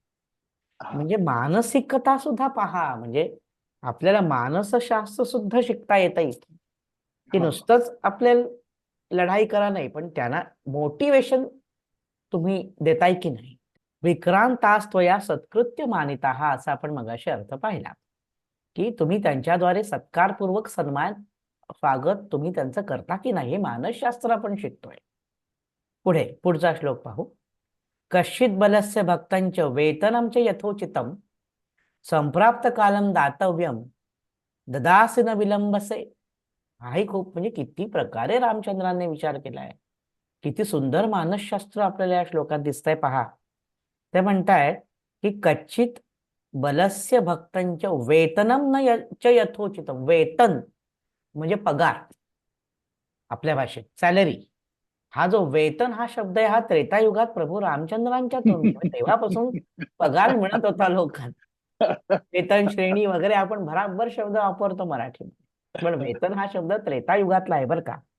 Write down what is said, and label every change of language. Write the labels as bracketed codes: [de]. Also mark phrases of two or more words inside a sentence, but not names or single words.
[mr] म्हणजे मानसिकता सुद्धा पहा, म्हणजे आपल्याला मानसशास्त्र सुद्धा शिकता येतं इथे, की नुसतंच आपल्याला लढाई करा नाही, पण त्यांना मोटिवेशन तुम्ही देताय की नाही. [sa] विक्रांतास्त्वया सत्कृत्य मानिता [mr] असा आपण मगाशी अर्थ पाहिला, की तुम्ही त्यांच्याद्वारे सत्कारपूर्वक सन्मान स्वागत तुम्ही त्यांचं करता की नाही, हे मानसशास्त्र आपण शिकतोय. पुढे पुढचा श्लोक पाहू. [sa] कश्चित बलस्य भक्तांच वेतनम च यथोचितम संप्राप्त कालम दातव्यम ददासी न विलंबसे. [mr] हाही खूप म्हणजे किती प्रकारे रामचंद्रांनी विचार केलाय. किती सुंदर मानसशास्त्र आपल्याला या श्लोकात दिसतंय पहा. ते म्हणतायत की [sa] कच्चित बलस्य भक्तांच वेतनम न च यथोचितम. [mr] वेतन म्हणजे पगार, आपल्या भाषेत सॅलरी. हा जो वेतन हा शब्द आहे हा त्रेतायुगात प्रभू रामचंद्रांच्या तेव्हापासून पगार मिळत होता लोकांना. वेतन श्रेणी वगैरे आपण भराभर शब्द वापरतो मराठीत, पण वेतन हा शब्द त्रेतायुगातला आहे बरं का.